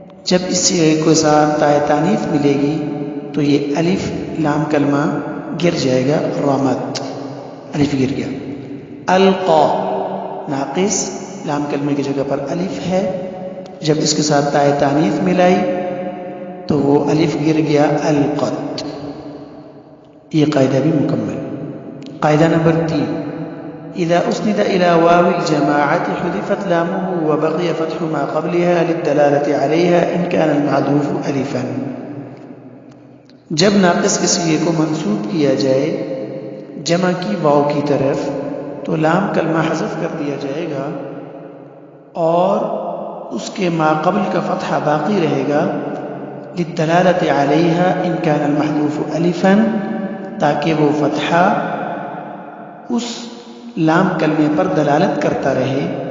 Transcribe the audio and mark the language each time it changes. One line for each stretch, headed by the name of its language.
Urdu: جب اس صیغے کو ساتھ تاء تانیث ملے گی تو یہ الف لام کلمہ گر جائے گا. رمت الف گر گیا. القا ناقص، لام کلمے کی جگہ پر الف ہے، جب اس کے ساتھ تاء تانیث ملائی تو وہ الف گر گیا. القت. یہ قاعدہ بھی مکمل. قاعدہ نمبر 3،
Arabic: اذا اسند الى واو الجماعة حذفت لامه وبقي فتح ما قبلها للدلالة عليها ان كان المحذوف الفا.
Urdu: جب ناقص کے صیغے کو منسوب کیا جائے جمع کی واو کی طرف تو لام کلمہ حذف کر دیا جائے گا اور اس کے ما قبل کا فتحہ باقی رہے گا.
Arabic: للدلالة عليها ان كان المحذوف الفا،
Urdu: تاکہ وہ فتحہ اس لام کلمے پر دلالت کرتا رہے.